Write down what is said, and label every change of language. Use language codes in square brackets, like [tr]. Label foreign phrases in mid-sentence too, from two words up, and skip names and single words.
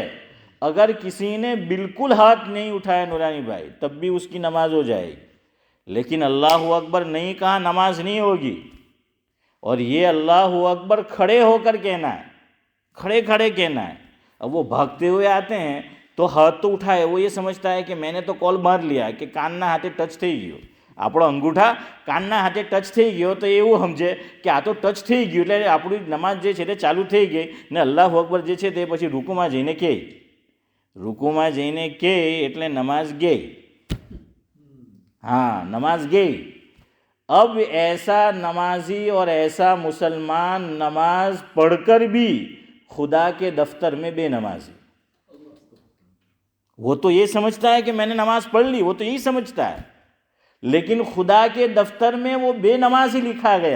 [ur] اگر کسی نے بالکل ہاتھ نہیں اٹھایا نورانی بھائی تب بھی اس کی نماز ہو جائے گی، لیکن [ar] اللہ اکبر [ur] نہیں کہا نماز نہیں ہوگی۔ اور یہ [ar] اللہ اکبر [ur] کھڑے ہو کر کہنا ہے، کھڑے کھڑے کہنا ہے۔ اب وہ بھاگتے ہوئے آتے ہیں تو ہاتھ تو اٹھائے، وہ یہ سمجھتا ہے کہ میں نے تو کال مار لیا کہ کان نہ ہاتھے ٹچ [gu] થઈ ગયો، આપણો અંગૂઠા કાનના હાથે ટચ થઈ ગયો તો એવું સમજે કે આ તો ટચ થઈ ગયું એટલે આપણી નમાઝ જે છે તે ચાલુ થઈ ગઈ ને [ar] الله أكبر [gu] જે છે તે પછી રૂકુમાં જઈને કહે, રૂકુમાં જઈને કહે એટલે નમાઝ ગઈ। [ur] ہاں نماز گئی۔ اب ایسا نمازی اور ایسا مسلمان نماز پڑھ کر بھی خدا کے دفتر میں بے نمازی، وہ تو یہ سمجھتا ہے کہ میں نے نماز پڑھ لی، وہ تو یہی سمجھتا ہے، لیکن خدا کے دفتر میں وہ بے نمازی لکھا گیا۔